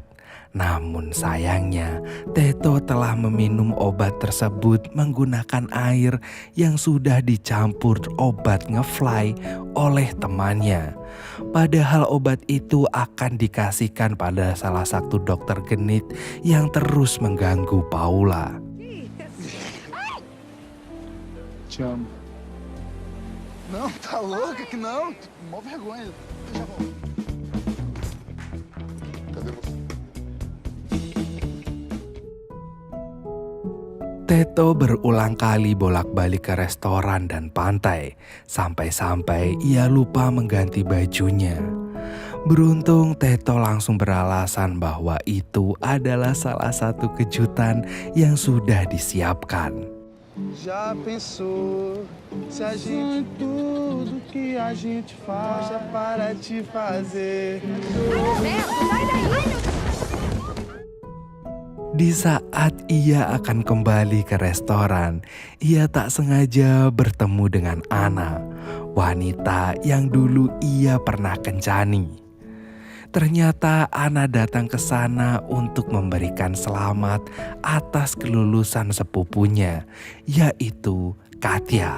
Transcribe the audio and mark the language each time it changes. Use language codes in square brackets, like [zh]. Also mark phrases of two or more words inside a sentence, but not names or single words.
[id] Namun sayangnya, Teto telah meminum obat tersebut menggunakan air yang sudah dicampur obat ngefly oleh temannya. Padahal obat itu akan dikasihkan pada salah satu dokter genit yang terus mengganggu Paula. [pt] Te amo. Não, tá louca que não? Mó vergonha. Eu já volto. Cadê você? [id] Teto berulang kali bolak-balik ke restoran dan pantai, sampai-sampai ia lupa mengganti bajunya. Beruntung Teto langsung beralasan bahwa itu adalah salah satu kejutan yang sudah disiapkan. [pt] Já pensou se a gente tudo que a gente faz já para de fazer? Neto, sai daí! [id] Di saat ia akan kembali ke restoran, ia tak sengaja bertemu dengan Ana, wanita yang dulu ia pernah kencani. Ternyata Ana datang ke sana untuk memberikan selamat atas kelulusan sepupunya, yaitu Katya.